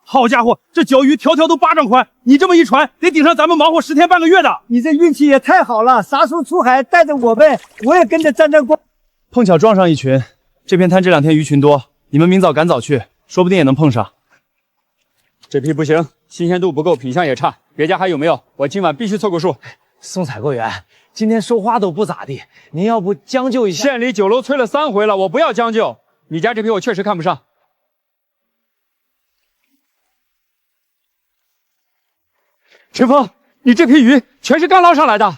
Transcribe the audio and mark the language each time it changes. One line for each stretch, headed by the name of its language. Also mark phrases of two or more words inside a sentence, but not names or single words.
Chinese: 好家伙，这鲛鱼条条都8丈宽，你这么一船，得顶上咱们忙活10天半个月的。你这运气也太好了，啥时候出海带着我们，我也跟着沾沾光。碰巧撞上一群，这片滩这2天鱼群多，你们明早赶早去，说不定也能碰上。这批不行，新鮮度不夠，品相也差。別家還有沒有？我今晚必須湊個數。宋採購員，今天收花都不咋地，您要不將就一下？縣裡酒樓催了3回了，我不要將就。你家這批我確實看不上。陳峰，你這批魚全是剛撈上來的。